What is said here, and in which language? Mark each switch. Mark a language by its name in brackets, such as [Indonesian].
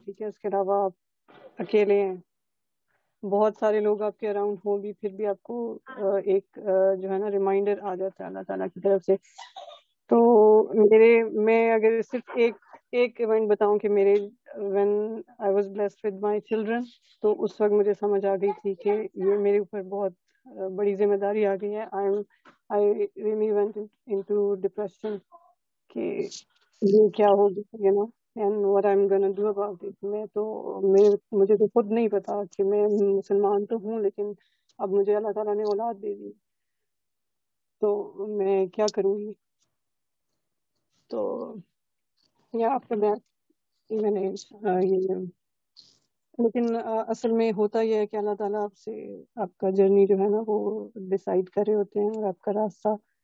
[Urdu] ٹھیک ہے، اس کے علاوہ آپ اکیلے ہیں. بہت سارے لوگ آپ کے اراؤنڈ ہوں بھی پھر بھی آپ کو ایک جو ہے نا ریمائنڈر آ جاتا ہے اللہ تعالیٰ کی طرف سے. تو میں اگر صرف ایک ایونٹ بتاؤں کہ میرے [English] when I was blessed with my children [Urdu] تو اس وقت مجھے سمجھ آ گئی تھی کہ یہ میرے اوپر بہت بڑی ذمہ داری آ گئی ہے. [English] I really went into depression [Urdu] کہ یہ کیا ہوگی [English] you know and what I'm gonna do about it. [Urdu] مجھے تو خود نہیں پتا کہ میں مسلمان تو ہوں لیکن اب مجھے اللہ تعالیٰ نے اولاد دے دی تو میں کیا کروں گی. تو یا آپ میں نے لیکن اصل میں ہوتا یہ ہے کہ اللہ تعالیٰ آپ سے آپ کا جرنی جو ہے نا وہ ڈیسائیڈ کر رہے ہوتے ہیں اور آپ کا راستہ.